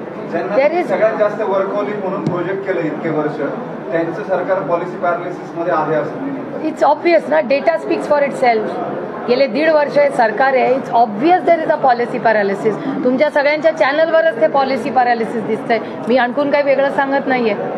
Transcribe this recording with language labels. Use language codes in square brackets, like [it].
[mr] ज्यांना सगळ्यात जास्त वर्कहोलिक म्हणून प्रोजेक्ट केलं इतके वर्ष त्यांचं सरकार पॉलिसी पॅरालिसिस मध्ये आहे असं मी म्हणतो. [en] It's obvious ना, data speaks for itself. [mr] गेले 1.5 वर्ष हे सरकार आहे. [en] It's obvious there is a policy paralysis. [mr] तुमच्या सगळ्यांच्या चॅनलवरच ते पॉलिसी पॅरालिसिस दिसतंय. मी आणखून काही वेगळं सांगत नाहीये.